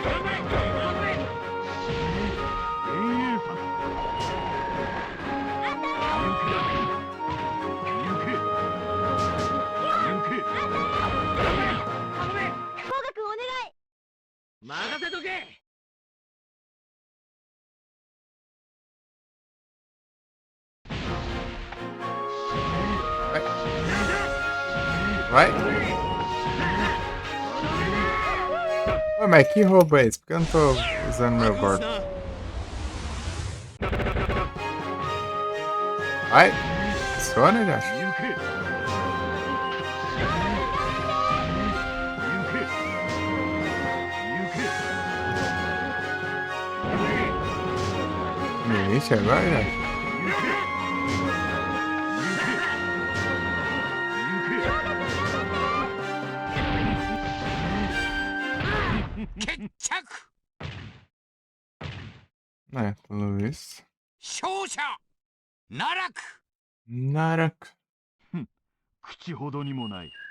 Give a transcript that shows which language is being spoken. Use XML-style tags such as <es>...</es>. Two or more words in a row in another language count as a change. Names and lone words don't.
<ja>頑張れ、カゴメ。幻影殺。行け。行け。行け。カゴメ。甲賀くんお願い。任せとけ。</ja> <pt>Vai. Ué, mas que roubo é esse? Por que eu não tô usando meu golpe? Vai. Funciona, ele acha?</pt> <ja>行け。行け。行け。</ja> <pt>Limite agora, ele acha?</pt> <ja>決着</ja> <pt>É, pelo visto.</pt> <ja>勝者奈落 Narak. 口ほどにもない。</ja>